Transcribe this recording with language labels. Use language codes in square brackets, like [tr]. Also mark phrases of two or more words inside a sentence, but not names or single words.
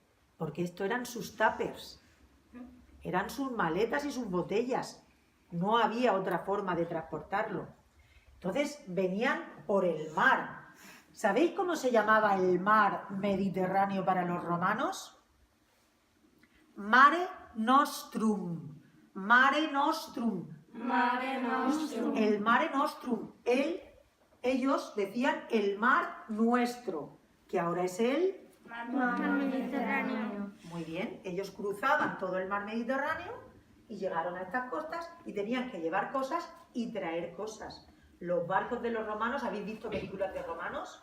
[es] Porque esto eran sus tuppers, eran sus maletas y sus botellas. No había otra forma de transportarlo. Entonces venían por el mar. ¿Sabéis cómo se llamaba el mar Mediterráneo para los romanos? [la] Mare Nostrum. Mare Nostrum. Mare Nostrum. El Mare Nostrum. [es] Ellos decían el mar nuestro, que ahora es el Mar Mediterráneo. Muy bien, ellos cruzaban todo el mar Mediterráneo y llegaron a estas costas y tenían que llevar cosas y traer cosas. Los barcos de los romanos, ¿habéis visto películas de romanos?